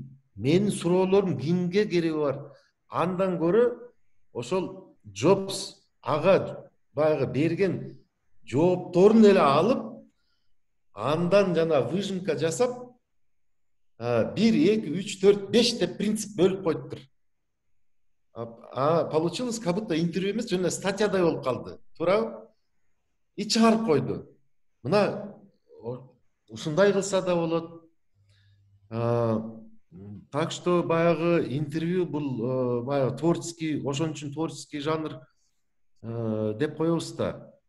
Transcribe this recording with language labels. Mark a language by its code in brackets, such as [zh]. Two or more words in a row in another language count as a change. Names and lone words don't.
[ky] Менин суроолорум кимге кереги бар? Андан көрө ошол Джобс ага баягы берген жоопторун эле алып, андан жана выжимка жасап, 1, 2, 3, 4, 5 деп принцип бөлүп коюптур. [ru] Получилось, как будто [ky] интервью эмес, жана статьядай болуп калды. Туурабы? И чыгарып койду. Мына ушундай кылса да болот. [ru] Так что [ky] баягы интервью бул баягы творческий, ошон үчүн творческий жанр деп коебуз да.